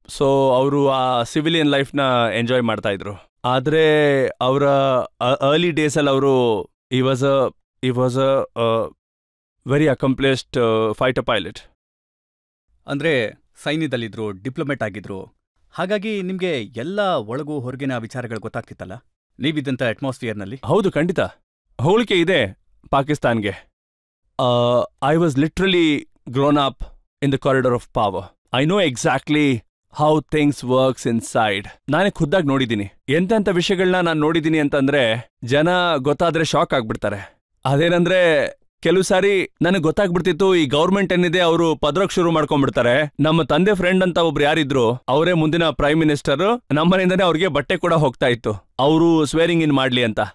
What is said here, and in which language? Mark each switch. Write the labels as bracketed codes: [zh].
[kn] So ಅವರು ಆ civilian ಲೈಫ್ನ enjoy ಮಾಡ್ತಾ ಇದ್ರು. ಆದರೆ ಅವರ ಅರ್ಲಿ ಡೇಸಲ್ಲಿ ಅವರು [en] ಈ was a very accomplished fighter pilot. [kn] ಅಂದ್ರೆ ಸೈನ್ಯದಲ್ಲಿದ್ರು, ಡಿಪ್ಲೊಮೇಟ್ ಆಗಿದ್ರು. ಹಾಗಾಗಿ ನಿಮ್ಗೆ ಎಲ್ಲ ಒಳಗೂ ಹೊರಗಿನ ವಿಚಾರಗಳು ಗೊತ್ತಾಗ್ತಿತ್ತಲ್ಲ ನೀವಿದ್ದಂಥ ಅಟ್ಮಾಸ್ಫಿಯರ್ನಲ್ಲಿ? ಹೌದು, ಖಂಡಿತ ಹೋಲಿಕೆ ಇದೆ ಪಾಕಿಸ್ತಾನ್ಗೆ. [en] I was literally grown up in the corridor of power. I know exactly how things works inside. [kn] ನಾನೇ ಖುದ್ದಾಗಿ ನೋಡಿದ್ದೀನಿ. ಎಂತೆಂಥ ವಿಷಯಗಳನ್ನ ನಾನು ನೋಡಿದ್ದೀನಿ ಅಂತಂದ್ರೆ ಜನ ಗೊತ್ತಾದ್ರೆ ಶಾಕ್ ಆಗ್ಬಿಡ್ತಾರೆ. ಅದೇನಂದ್ರೆ ಕೆಲವು ಸಾರಿ ನನಗೆ ಗೊತ್ತಾಗ್ಬಿಡ್ತಿತ್ತು ಈ ಗೌರ್ಮೆಂಟ್ ಏನಿದೆ ಅವರು ಪದ್ರಕ್ ಶುರು ಮಾಡ್ಕೊಂಡ್ಬಿಡ್ತಾರೆ. ನಮ್ಮ ತಂದೆ ಫ್ರೆಂಡ್ ಅಂತ ಒಬ್ರು ಯಾರಿದ್ರು ಅವರೇ ಮುಂದಿನ ಪ್ರೈಮ್ ಮಿನಿಸ್ಟರ್. ನಮ್ಮನೆಯಿಂದಾನೆ ಅವ್ರಿಗೆ ಬಟ್ಟೆ ಕೂಡ ಹೋಗ್ತಾ ಇತ್ತು ಅವರು ಸ್ವೇರಿಂಗ್ ಇನ್ ಮಾಡ್ಲಿ ಅಂತ.